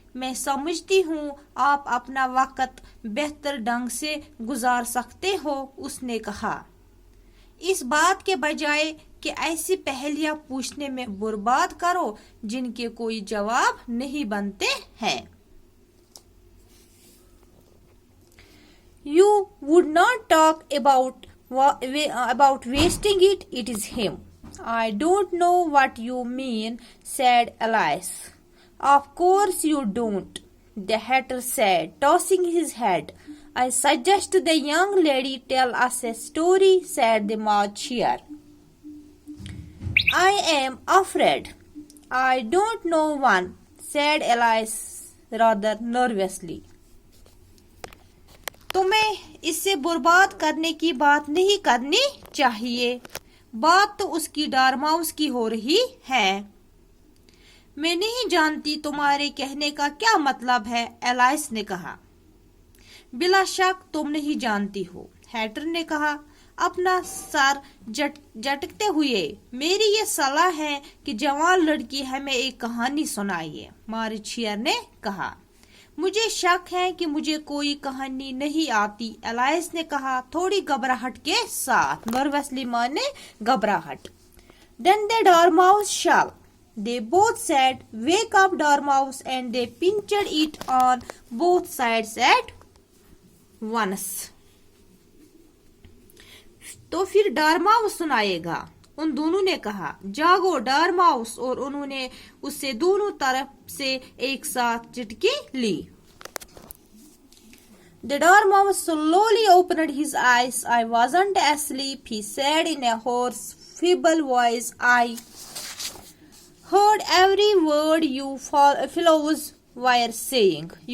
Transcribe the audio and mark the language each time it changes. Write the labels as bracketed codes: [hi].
[ur] میں سمجھتی ہوں آپ اپنا وقت بہتر ڈھنگ سے گزار سکتے ہو، اس نے کہا، اس بات کے بجائے کہ ایسی پہلیاں پوچھنے میں برباد کرو جن کے کوئی جواب نہیں بنتے ہیں. [en] You would not talk about wasting it. It is him. I don't know what you mean, said Alice. Of course you don't, the Hatter said, tossing his head. I suggest the young lady tell us a story, said the Marcher. I am afraid I don't know one, said Alice rather nervously. [ur] تمہیں اس سے برباد کرنے کی بات نہیں کرنی چاہیے. بات تو اس کی ڈارماؤس کی ہو رہی ہے. میں نہیں جانتی تمہارے کہنے کا کیا مطلب ہے، الائس نے کہا. بلا شک تم نہیں جانتی ہو، ہیٹر نے کہا اپنا سر جھٹکتے ہوئے. میری یہ صلاح ہے کہ جوان لڑکی ہمیں ایک کہانی سنائیے، مارچیئر نے کہا. مجھے شک ہے کہ مجھے کوئی کہانی نہیں آتی، الائس نے کہا تھوڑی گھبراہٹ کے ساتھ. نروسلی مانے گھبراہٹ. [en] Then the Dormouse shall, they both said. Wake up, Dormouse, and they pinched it on both sides at once. [ur] تو پھر ڈارماؤس سنائے گا، ان دونوں نے کہا. جاگو ڈارماؤس، اور انہوں نے اس سے دونوں طرف سے ایک ساتھ چٹکی لی. [en] The Dormouse slowly opened his eyes. I wasn't asleep, he said in a hoarse, feeble voice. I heard every word you fellows were saying.